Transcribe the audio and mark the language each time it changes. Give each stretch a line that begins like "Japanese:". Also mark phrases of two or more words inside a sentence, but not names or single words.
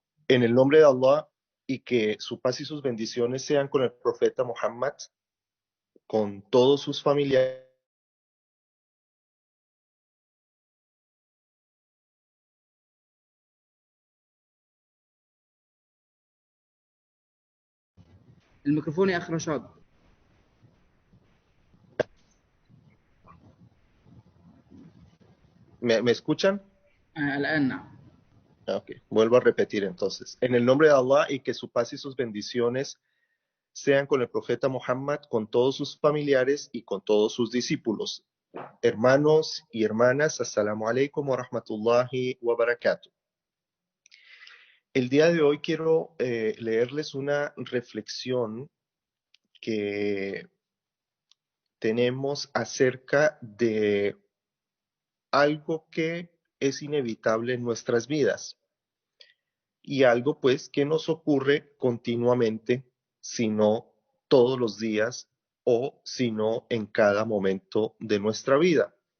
Spanish: En el nombre de Allah y que su paz y sus bendiciones sean con el profeta Muhammad, con todos sus familiares.
Arabic: الميكروفون يا أخ رشاد.
Spanish: ¿Me escuchan?
Arabic: الآن نعم.
Spanish: Ok, vuelvo a repetir entonces. En el nombre de Allah y que su paz y sus bendiciones sean con el profeta Muhammad, con todos sus familiares y con todos sus discípulos. Hermanos y hermanas,
Arabic: السلام عليكم ورحمة الله وبركاته.
Spanish: El día de hoy quiero leerles una reflexión que tenemos acerca de algo que es inevitable en nuestras vidas y algo pues que nos ocurre continuamente, sino todos los días o sino en cada momento de nuestra vida.